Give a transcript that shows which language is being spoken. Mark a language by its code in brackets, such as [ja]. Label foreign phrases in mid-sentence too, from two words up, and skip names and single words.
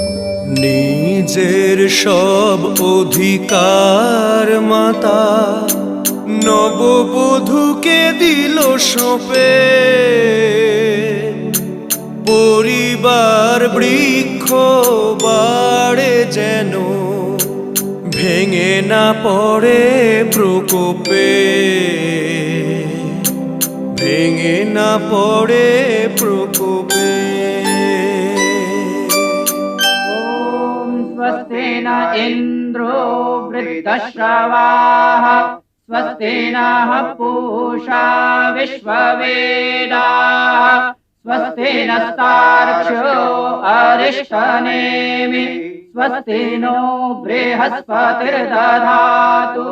[bn] নিজের সব অধিকার মাতা নববধূকে দিল সঁপে, পরিবার বৃক্ষ বাড়ে যেন ভেঙে না পড়ে প্রকোপে, ভেঙে না পড়ে প্রকোপে। [sa] स्वस्ति न इन्द्रो वृद्धश्रवाः स्वस्ति नः पूषा विश्ववेदाः स्वस्ति नस्तार्क्ष्यो अरिष्टनेमि स्वस्ति नो बृहस्पतिर्दधातु।